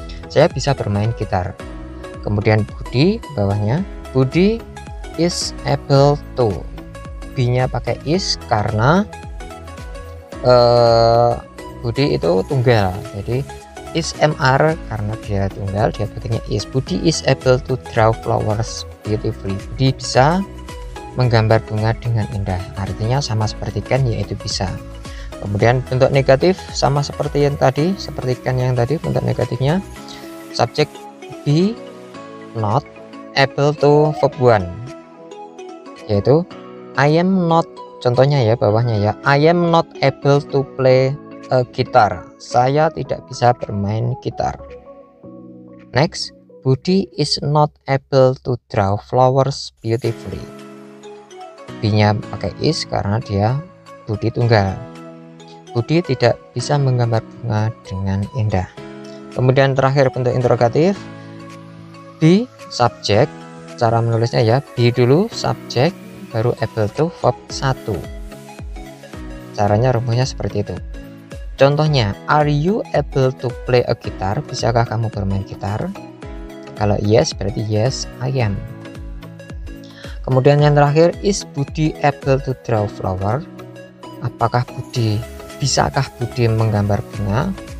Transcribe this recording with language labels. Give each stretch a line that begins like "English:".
Indonesian: Saya bisa bermain gitar. Kemudian Budi bawahnya, Budi
English: is able to.
Indonesian: Be-nya pakai is karena Budi itu tunggal, jadi is, mr, karena dia tunggal, dia pakainya is.
English: Budi is able to draw flowers beautifully.
Indonesian: Budi bisa menggambar bunga dengan indah, artinya sama seperti can, yaitu bisa. Kemudian bentuk negatif sama seperti yang tadi, seperti can yang tadi, bentuk negatifnya subjek be not able to verb 1, yaitu
English: I am not, contohnya ya bawahnya ya, I am not able to play a guitar.
Indonesian: Saya tidak bisa bermain gitar.
English: Next, Budi is not able to draw flowers beautifully.
Indonesian: B-nya pakai is karena dia Budi tunggal. Budi tidak bisa menggambar bunga dengan indah. Kemudian terakhir bentuk interrogatif, be subjek, cara menulisnya ya, be dulu subjek, baru able to verb 1. Caranya rumusnya seperti itu. Contohnya,
English: are you able to play a guitar?
Indonesian: Bisakah kamu bermain gitar? Kalau yes, berarti
English: yes, I am. Kemudian yang terakhir, is Budi able to draw flower?
Indonesian: Apakah bisakah Budi menggambar bunga?